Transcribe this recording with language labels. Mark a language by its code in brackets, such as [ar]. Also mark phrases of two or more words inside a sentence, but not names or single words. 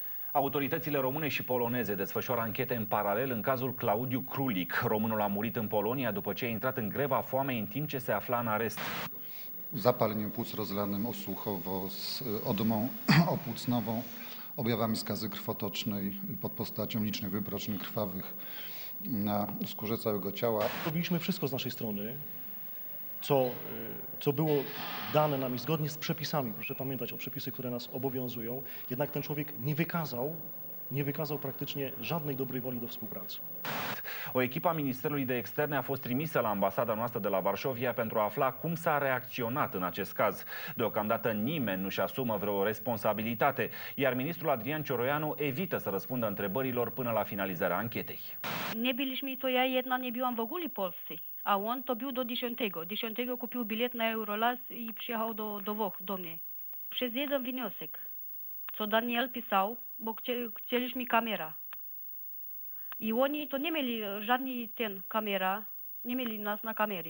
[ro] Autoritățile române și poloneze desfășoară anchete în paralel în cazul Claudiu Krulik. Românul a murit în Polonia după ce a intrat în greva foamei în timp ce se afla în arest. [pl] Zapaleniem płuc rozlanym osłuchowo z odmą opłucnową, objawami skazy krwotocznej pod postacią licznych wybroczeń krwawych na skórze całego ciała. Robiliśmy wszystko z naszej strony, co było dane nam i zgodnie z przepisami, proszę pamiętać o przepisy, które nas obowiązują, jednak ten człowiek nie wykazał praktycznie żadnej dobrej woli do współpracy. [ro] O echipă a Ministerului de Externe a fost trimisă la ambasada noastră de la Varșovia pentru a afla cum s-a reacționat în acest caz. Deocamdată nimeni nu-și asumă vreo responsabilitate, iar ministrul Adrian Cioroianu evită să răspundă întrebărilor până la finalizarea anchetei. [pl] Nie byliśmy to ja jedna nie byłam w ogóle w Polsce, a on to był do 10. Kupił bilet na Eurolas i przyjechał do Włoch, do mnie. Przez jeden wniosek, co Daniel pisał, bo chcieliśmy kamera. I oni to nie mieli żadnej kamera, nie mieli nas na kamery.